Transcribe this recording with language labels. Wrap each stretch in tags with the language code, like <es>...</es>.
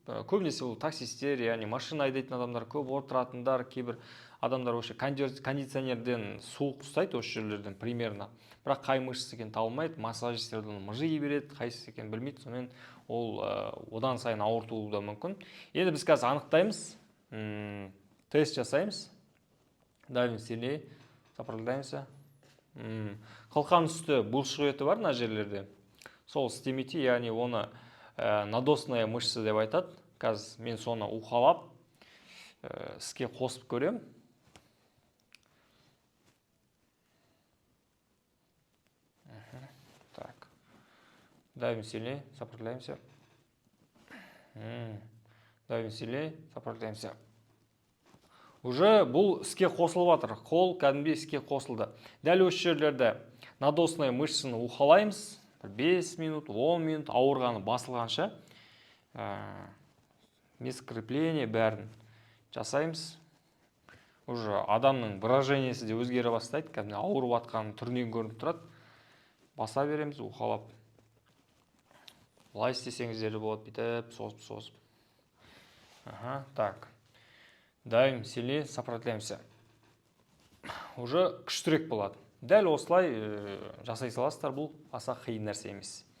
<kk>Көбінесе ол таксистер, яғни машина айдайтын адамдар, көп отыратындар, кейбір адамдар осы кондиционерден суық ұстайды осы жерлерден примерно. Бірақ қай мышца екенін табылмайды, массажистерден мыжи береді, қайсысы екенін білмейді, сонымен ол одан сайын ауыртуы да мүмкін. Енді біз қазір анықтаймыз, тест жасаймыз.</kk> <ru>Давим сильнее, сопротивляемся.</ru> <kk>Қылқан үсті бұлшық еті бар мына жерлерде. Сол істемейді, яғни оны надосная мышца деп айтады. Қазір мен соны уқалап іске қосып көрем.</kk> <ru>Так. Давим сильнее, сопротивляемся. Давим сильнее, сопротивляемся.</ru> <kk>Уже бұл іске қосылып жатыр. Қол кәдімгі іске қосылды. Дәл осы жерлерде надосная мышцаны уқалаймыз. 5 минут, 10 минут ауырғаны басылғанша скрепление бәрін жасаймыз. Уже адамның выражениесі де өзгере бастайды. Кәдімгі ауырып жатқанның түрінен көрініп тұрады. Баса береміз, уқалап. Былай істесеңіздер болады, бүйтіп, созып. Так.</kk> <ru>Давим сильнее, сопротивляемся.</ru> <kk>Уже күштірек болады. Дәл осылай жасай саласыздар, бұл аса қиын нәрсе емес.</kk>